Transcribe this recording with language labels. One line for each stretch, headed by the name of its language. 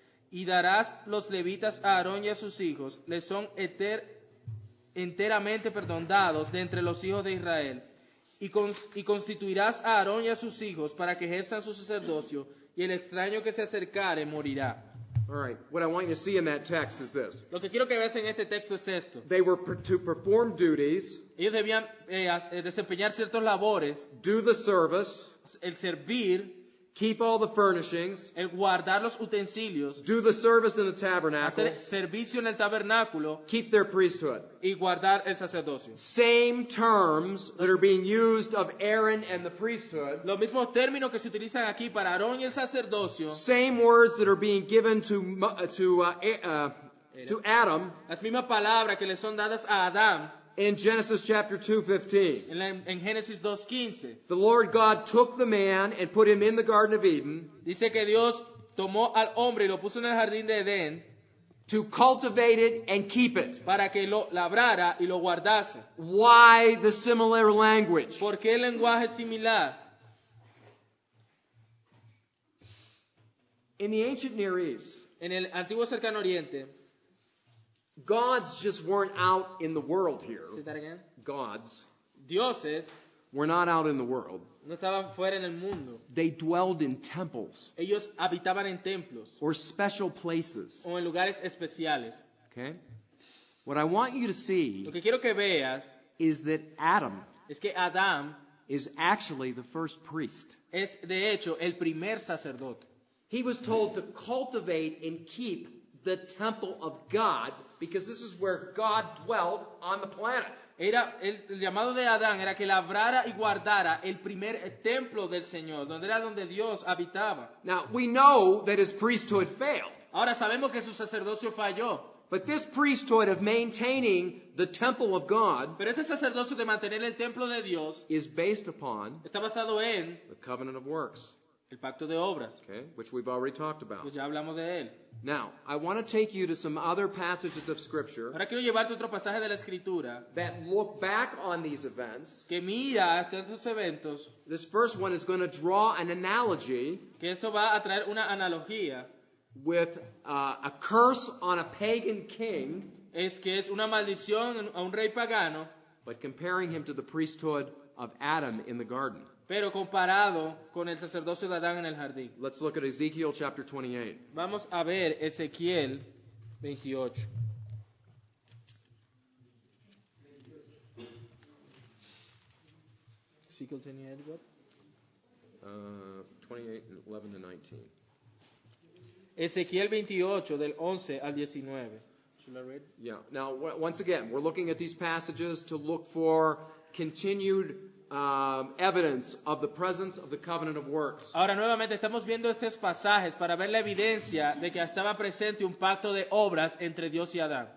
Spanish: Y darás los levitas a Aarón y a sus hijos, les son enteramente dados de entre los hijos de Israel. Y constituirás a Aarón y a sus hijos para que ejerzan su sacerdocio, y el extraño que se acercare morirá.
English: All right, what I want you to see in that text is this.
Spanish: Lo que quiero que veas en este texto es esto.
English: They were to perform duties,
Spanish: Ellos debían desempeñar ciertas labores,
English: do the service,
Spanish: el servir,
English: keep all the furnishings,
Spanish: el guardar los utensilios,
English: do the service in the tabernacle,
Spanish: hacer servicio en el tabernáculo
English: keep their priesthood.
Spanish: y guardar el sacerdocio.
English: Same terms that are being used of Aaron and the priesthood,
Spanish: Los mismos términos que se utilizan aquí para Aarón y el sacerdocio,
English: same words that are being given to Adam
Spanish: las mismas palabras que le son dadas a Adán
English: in Genesis chapter 2:15.
Spanish: en Génesis 2:15.
English: The Lord God took the man and put him in the Garden of Eden
Spanish: Dice que Dios tomó al hombre y lo puso en el jardín de Edén
English: to cultivate it and keep it.
Spanish: para que lo labrara y lo guardase.
English: Why the similar language?
Spanish: ¿Por qué el lenguaje es similar?
English: In the ancient Near East,
Spanish: En el antiguo cercano oriente,
English: gods just weren't out in the world here. say that again, Gods
Spanish: dioses
English: were not out in the world.
Spanish: no estaban fuera en el mundo.
English: They dwelled in temples
Spanish: Ellos habitaban en templos
English: or special places.
Spanish: o en lugares especiales.
English: Okay? What I want you to
Spanish: Lo
English: see
Spanish: que quiero que veas
English: is that Adam
Spanish: es que Adán
English: is actually the first priest.
Spanish: es de hecho el primer sacerdote.
English: He was told to cultivate and keep the temple of God because this is where God dwelt on the planet.
Spanish: El llamado de Adán era que labrara y guardara el primer templo del Señor, donde era donde Dios habitaba.
English: Now, we know that his priesthood failed,
Spanish: Ahora sabemos que su sacerdocio falló,
English: but this priesthood of maintaining the temple of God
Spanish: pero este sacerdocio de mantener el templo de Dios
English: is based upon
Spanish: está basado en
English: the covenant of works,
Spanish: el pacto de obras,
English: okay, which we've already talked about.
Spanish: pues ya hablamos de él.
English: Now, I want to take you to some other passages of Scripture
Spanish: Ahora quiero llevarte a otro pasaje de la Escritura
English: that look back on these events.
Spanish: que mira hasta estos eventos,
English: This first one is going to draw an analogy
Spanish: que esto va a traer una analogía,
English: with a curse on a pagan king,
Spanish: es que es una maldición a un rey pagano,
English: but comparing him to the priesthood of Adam in the garden.
Spanish: pero comparado con el sacerdocio de Adán en el jardín.
English: Let's look at Ezekiel chapter 28.
Spanish: Vamos a ver Ezequiel 28. Ezequiel 28, what?
English: 28, 11 to 19.
Spanish: Ezequiel 28 del 11 al 19.
English: Should I read? Yeah. Now, once again, we're looking at these passages to look for continued evidence of the presence of the covenant of works.
Spanish: Ahora nuevamente estamos viendo estos pasajes para ver la evidencia de que estaba presente un pacto de obras entre Dios y Adán.